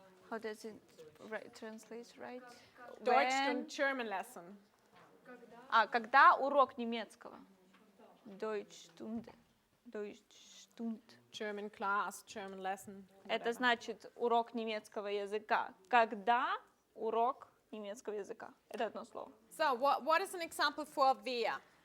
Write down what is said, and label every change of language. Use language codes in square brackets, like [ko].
[en] How does it translate, right? Deutsch und German lesson. [ru] Когда урок немецкого? Deutschstunde. [de] Deutschstund. [en] German class, German lesson. [ru] Это значит урок немецкого языка. Когда урок немецкого языка? Это одно слово. [en] So, what is an example for wer?